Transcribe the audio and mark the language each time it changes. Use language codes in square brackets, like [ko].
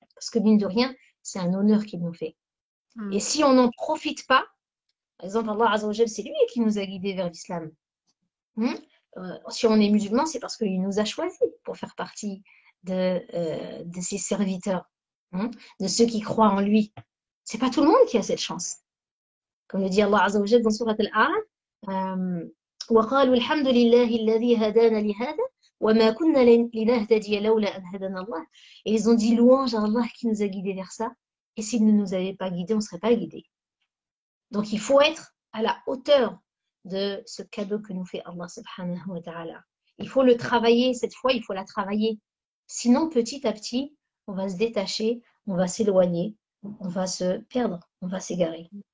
[fr] Parce que mine de rien, c'est un honneur qu'il nous fait. Et si on n'en profite pas, par exemple, Allah Azza wa Jal, c'est lui qui nous a guidés vers l'islam. Si on est musulman, c'est parce qu'il nous a choisis pour faire partie de ses serviteurs, de ceux qui croient en lui. C'est pas tout le monde qui a cette chance. Comme le dit [ar] Allah Azza wa Jal dans Surat Al-A'raf, وقالوا الحمد لله الذي هدانا لهذا وما كنا لنهتدي لولا أن هدانا الله. [fr] Et ils ont dit louange à Allah qui nous a guidés vers ça. Et s'il ne nous avait pas guidés, on ne serait pas guidés. Donc il faut être à la hauteur de ce cadeau que nous fait Allah subhanahu wa ta'ala. Il faut le travailler, cette fois il faut la travailler. Sinon petit à petit, on va se détacher, on va s'éloigner, on va se perdre, on va s'égarer.